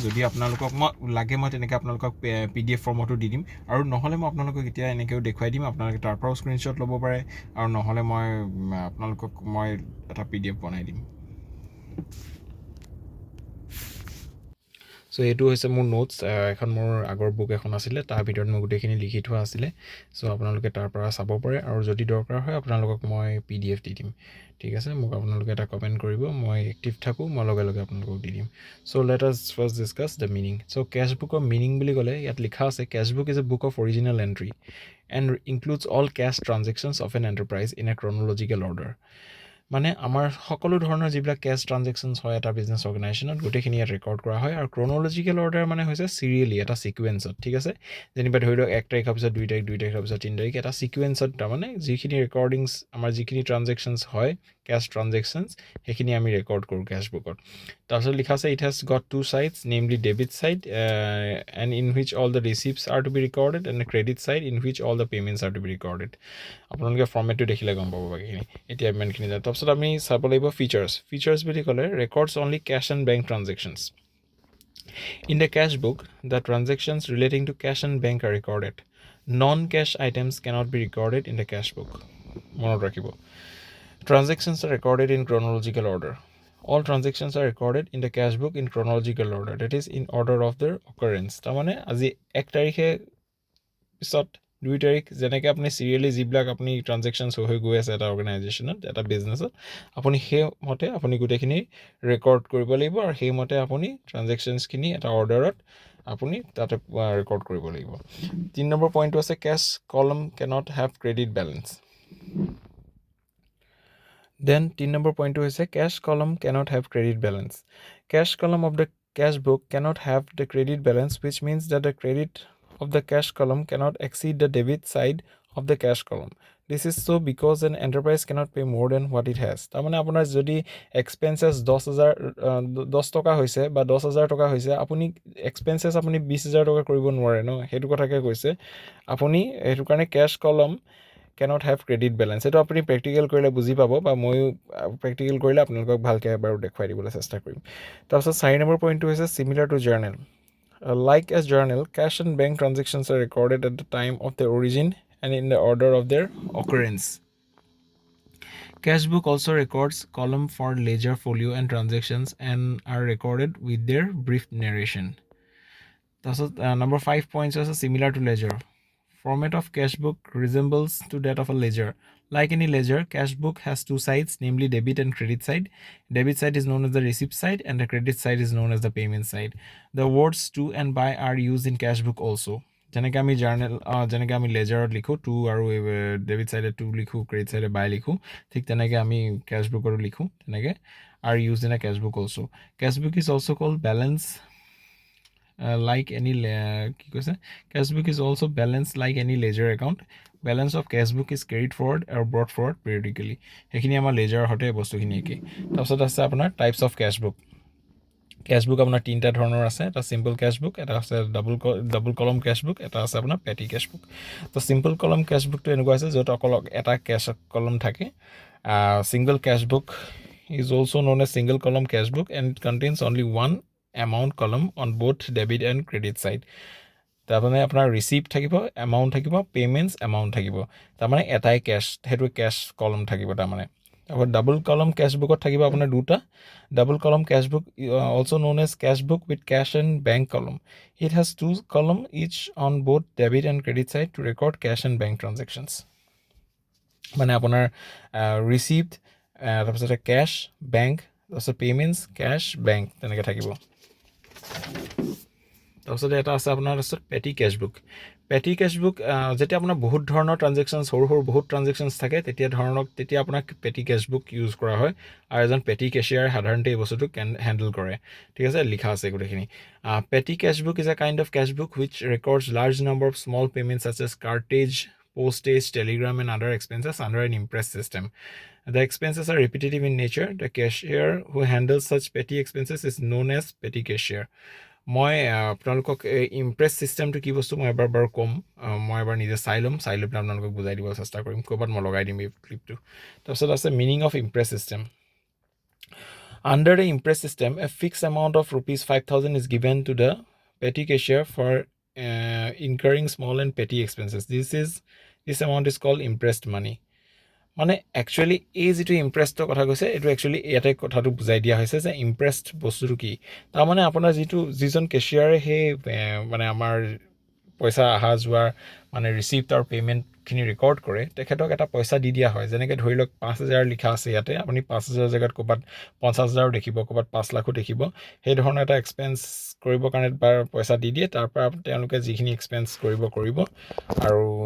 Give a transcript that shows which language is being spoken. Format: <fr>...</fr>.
<as>যদি আপোনালোকক মই তেনেকৈ আপোনালোকক PDF ফৰ্মতো দি দিম, আৰু নহ'লে মই আপোনালোকক এতিয়া এনেকৈও দেখুৱাই দিম, আপোনালোকে তাৰ পৰাও স্ক্ৰীনশ্বট ল'ব পাৰে, আৰু নহ'লে মই আপোনালোকক এটা PDF বনাই দিম. চ' এইটো হৈছে মোৰ নোটছ, এখন মোৰ আগৰ বুক এখন আছিলে, তাৰ ভিতৰত মই গোটেইখিনি লিখি থোৱা আছিলে. চ' আপোনালোকে তাৰ পৰা চাব পাৰে, আৰু যদি দৰকাৰ হয় আপোনালোকক মই PDF দি দিম. ঠিক আছে, মোক আপোনালোকে এটা কমেণ্ট কৰিব, মই এক্টিভ থাকোঁ, মই লগে লগে আপোনালোকক দি দিম.</as> <en>So' let us first discuss the meaning. So'</en> <as>কেছবুকৰ meaning বুলি ক'লে ইয়াত লিখা আছে,</as> <en>Cash book is a book of original entry and includes all cash transactions of an enterprise in a chronological order.</en> <as>মানে আমাৰ সকলো ধৰণৰ যিবিলাক কেছ ট্ৰানজেকশ্যনছ হয় এটা বিজনেছ অৰ্গেনাইজেশ্যনত, গোটেইখিনি ইয়াত ৰেকৰ্ড কৰা হয়. আৰু ক্ৰনলজিকেল অৰ্ডাৰ মানে হৈছে চিৰিয়েলি, এটা ছিকুৱেঞ্চত. ঠিক আছে, যেনিবা ধৰি লওক 1 তাৰিখৰ পিছত 2 তাৰিখ, 2 তাৰিখৰ পিছত 3 তাৰিখ, এটা ছিকুৱেঞ্চত তাৰমানে যিখিনি ৰেকৰ্ডিংছ আমাৰ যিখিনি ট্ৰানজেকশ্যনছ হয়, কেছ ট্ৰানজেকশ্যনছ, সেইখিনি আমি ৰেকৰ্ড কৰোঁ কেছবুকত. তাৰপিছত লিখা আছে,</as> <en>It has got 2 sides, namely debit side and in which all the receipts are to be recorded, and credit side in which all the payments are to be recorded.</en> <as>আপোনালোকে ফৰ্মেটটো দেখিলে গম পাব বাকীখিনি। এতিয়া ইমানখিনি যায়। তাৰপিছত আমি চাব লাগিব</as> <en>Features বুলি ক'লে, records only cash and bank transactions. In the cash book, the transactions relating to cash and bank are recorded. Non-cash items cannot be recorded in the cash book.</en> <as>মনত ৰাখিব,</as> <en>transactions are recorded in chronological order. All transactions are recorded in the cash book in chronological order, that is in order of their occurrence.</en> <as>তাৰমানে আজি 1 তাৰিখে পিছত 2 তাৰিখ, যেনেকৈ আপুনি serially যিবিলাক আপুনি ট্ৰানজেকশ্যনছ হৈ গৈ আছে এটা অৰ্গেনাইজেশ্যনত, এটা বিজনেছত, আপুনি সেইমতে আপুনি গোটেইখিনি ৰেকৰ্ড কৰিব লাগিব, আৰু সেইমতে আপুনি ট্ৰানজেকশ্যনছখিনি এটা অৰ্ডাৰত আপুনি তাতে ৰেকৰ্ড কৰিব লাগিব. 3 নম্বৰ পইণ্টটো আছে,</as> <en>Cash column cannot have credit balance. Then</en> <as>3 number পইণ্টটো হৈছে,</as> <en>Cash column cannot have credit balance. Cash column of the cash book cannot have the credit balance, which means that the credit of the cash column cannot exceed the debit side of the cash column. This is so because an enterprise cannot pay more than what it has.</en> <as>তাৰমানে আপোনাৰ যদি experiences 10 টকা হৈছে বা 10,000 টকা হৈছে, আপুনি experiences আপুনি 20,000 টকা কৰিব নোৱাৰে ন, সেইটো কথাকে কৈছে আপুনি। সেইটো কাৰণে কেছ কলম</as> <en>cannot have credit balance.</en> <as>এইটো আপুনি প্ৰেক্টিকেল কৰিলে বুজি পাব, বা ময়ো প্ৰেক্টিকেল কৰিলে আপোনালোকক ভালকৈ এবাৰ দেখুৱাই দিবলৈ চেষ্টা কৰিম. তাৰপিছত 4 নম্বৰ পইণ্টটো হৈছে,</as> <en>Similar to journal. Like a journal, cash and bank transactions are recorded at the time of their origin and in the order of their occurrence. Cash book also records column for ledger, folio and transactions and are recorded with their brief narration. Number 5 points is similar to ledger. Format of cash book resembles to that of a ledger. Like any ledger, cash book has 2 sides, namely debit and credit side. Debit side is known as the receipt side and the credit side is known as the payment side. The words to and by are used in cash book also.</en> <as>যেনেকৈ আমি journal, যেনেকৈ আমি লেজাৰত লিখোঁ 2, আৰু debit চাইডে 2 লিখোঁ, credit চাইডে বাই লিখোঁ, ঠিক তেনেকৈ আমি কেছ বুকতো লিখোঁ তেনেকৈ,</as> <en>are used in a cash book also. Cash book is also called balance like any</en> <as>কি কৈছে,</as> <en>cash book is also balanced like any ledger account. Balance of cash book is carried forward or brought forward periodically.</en> <as>সেইখিনি আমাৰ লেজাৰৰ সৈতে বস্তুখিনি একেই. তাৰপিছত আছে আপোনাৰ types of cash book. Cash book আপোনাৰ 3টা ধৰণৰ আছে, এটা চিম্পল কেছ বুক, এটা আছে ডাবল কলম কেছ বুক, এটা আছে আপোনাৰ পেটি কেছ বুক. তো চিম্পল কলম কেছ বুকটো এনেকুৱা আছে য'ত অকল এটা কেছ কলম থাকে.</as> <en>Single cash book is also known as single column cash book and it contains only one amount column on both debit and credit side.</en> <as>তাৰমানে আপোনাৰ ৰিচিপ্ট থাকিব, এমাউণ্ট থাকিব, পে'মেণ্টছ এমাউণ্ট থাকিব, তাৰমানে এটাই কেছ, সেইটো কেছ কলম থাকিব তাৰমানে।</as> <en>अब double column cash book</en> <as>থাকিব আপোনাৰ দুটা</as> <en>double column cash book also known as cash book with cash and bank column. It has two column each on both debit and credit side to record cash and bank transactions.</en> <as>মানে আপোনাৰ receipt তাৰপিছতে cash bank তাৰপিছত payments cash bank তেনেকৈ থাকিব তাৰপিছতে এটা আছে আপোনাৰ তাৰপিছত পেটি কেছবুক যেতিয়া আপোনাৰ বহুত ধৰণৰ ট্ৰানজেকশ্যনছ সৰু বহুত ট্ৰানজেকশ্যনছ থাকে তেতিয়া আপোনাক পেটি কেছবুক ইউজ কৰা হয় আৰু এজন পেটি কেছিয়াৰে সাধাৰণতে এই বস্তুটো হেণ্ডেল কৰে ঠিক আছে লিখা আছে গোটেইখিনি</as> <en>Petty cash book is a kind of cash book which records large number of small payments such as cartage postage, telegram, and other expenses under an Impress system. The expenses are repetitive in nature. The cashier who handles such petty expenses is known as petty cashier.</en> <as>মই আপোনালোকক impress ছিষ্টেমটো কি বস্তু মই এবাৰ বাৰু ক'ম মই এবাৰ নিজে চাই লৈ পেলাই আপোনালোকক বুজাই দিব চেষ্টা কৰিম ক'ৰবাত মই লগাই দিম এই ক্লিপটো তাৰপিছত আছে</as> <en>Meaning of impress system Under the Impress system, a fixed amount of rupees 5,000 is given to the petty cashier for incurring small and petty expenses. This amount is called impressed money.</en> <as>মানে actually এই যিটো ইমপ্ৰেছৰ কথা কৈছে এইটো actually ইয়াতে কথাটো বুজাই দিয়া হৈছে যে ইমপ্ৰেছড বস্তুটো কি তাৰমানে আপোনাৰ যিজন কেছিয়াৰে সেই মানে আমাৰ পইচা অহা যোৱাৰ মানে ৰিচিপ্ট আৰু পে'মেণ্টখিনি ৰেকৰ্ড কৰে তেখেতক এটা পইচা দি দিয়া হয় যেনেকৈ ধৰি লওক 5,000 লিখা আছে ইয়াতে আপুনি 5,000 জেগাত ক'ৰবাত 50,000 দেখিব ক'ৰবাত 5 লাখো দেখিব সেই ধৰণৰ এটা এক্সপেন্স কৰিবৰ কাৰণে পইচা দি দিয়ে তাৰ পৰা তেওঁলোকে যিখিনি এক্সপেন্স কৰিব আৰু</as>